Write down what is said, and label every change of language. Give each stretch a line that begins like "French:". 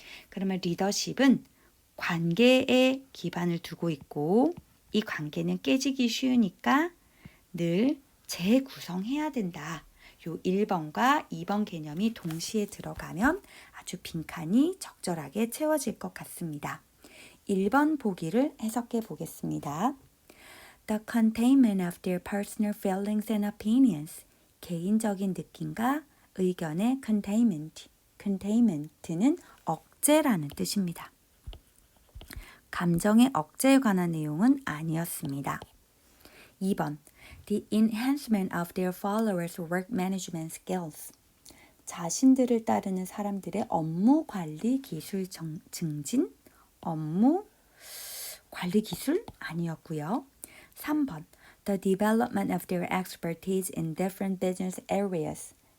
Korean: 그러면 리더십은 관계에 기반을 두고 있고 이 관계는 깨지기 쉬우니까 늘 재구성해야 된다. 요 1번과 2번 개념이 동시에 들어가면 아주 빈칸이 적절하게 채워질 것 같습니다. 1번 보기를 해석해 보겠습니다.
English: The containment of their personal feelings and opinions.
Korean: 개인적인 느낌과 의견의 containment. containment는 억제라는 뜻입니다. 감정의 억제에 관한 내용은 아니었습니다. 2번.
English: The enhancement of their followers' work management skills.
Korean: 자신들을 따르는 사람들의 업무 관리 기술 증진? 업무 관리 기술? 아니었고요. 3번.
English: The development of their expertise in different business areas.